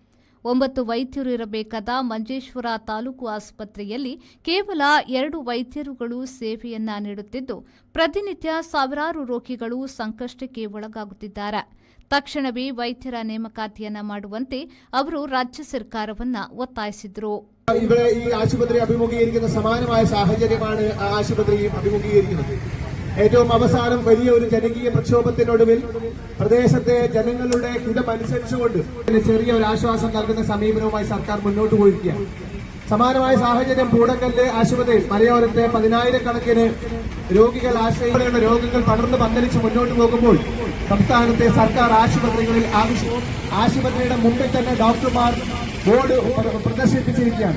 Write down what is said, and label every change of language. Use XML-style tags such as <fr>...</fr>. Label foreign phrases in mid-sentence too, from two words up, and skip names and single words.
<kn>9 ವೈದ್ಯರು ಇರಬೇಕಾದ ಮಂಜೇಶ್ವರ ತಾಲೂಕು ಆಸ್ಪತ್ರೆಯಲ್ಲಿ ಕೇವಲ 2 ವೈದ್ಯರುಗಳು ಸೇವೆಯನ್ನ ನೀಡುತ್ತಿದ್ದು, ಪ್ರತಿನಿತ್ಯ ಸಾವಿರಾರು ರೋಗಿಗಳು ಸಂಕಷ್ಟಕ್ಕೆ ಒಳಗಾಗುತ್ತಿದ್ದಾರೆ. ತಕ್ಷಣವೇ ವೈದ್ಯರ ನೇಮಕಾತಿಯನ್ನ ಮಾಡುವಂತೆ ಅವರು ರಾಜ್ಯ ಸರ್ಕಾರವನ್ನ ಒತ್ತಾಯಿಸಿದರು.</kn> <ml>ഇവിടെ ഈ ആശുപത്രി അഭിമുഖീകരിക്കുന്ന സമാനമായ സാഹചര്യമാണ് ആ ആശുപത്രിയും അഭിമുഖീകരിക്കുന്നത്. ഏറ്റവും അവസാനം വലിയ ഒരു ജനകീയ പ്രക്ഷോഭത്തിനൊടുവിൽ പ്രദേശത്തെ ജനങ്ങളുടെ ഹിതമനുസരിച്ചുകൊണ്ട് ചെറിയ ഒരു ആശ്വാസം നൽകുന്ന സമീപനവുമായി സർക്കാർ മുന്നോട്ട് പോയിരിക്കുകയാണ്. സമാനമായ സാഹചര്യം പൂടക്കല്ല് ആശുപത്രിയിൽ മലയോരത്തെ 10,000-കണക്കിന് രോഗികൾ ആശ്രയിക്കുന്ന രോഗങ്ങൾ പടർന്ന് പന്തലിച്ച് മുന്നോട്ട് പോകുമ്പോൾ സംസ്ഥാനത്തെ സർക്കാർ ആശുപത്രികളിൽ ആശുപത്രിയുടെ മുമ്പിൽ തന്നെ ഡോക്ടർമാർ ബോർഡ് പ്രദർശിപ്പിച്ചിരിക്കുകയാണ്.</ml>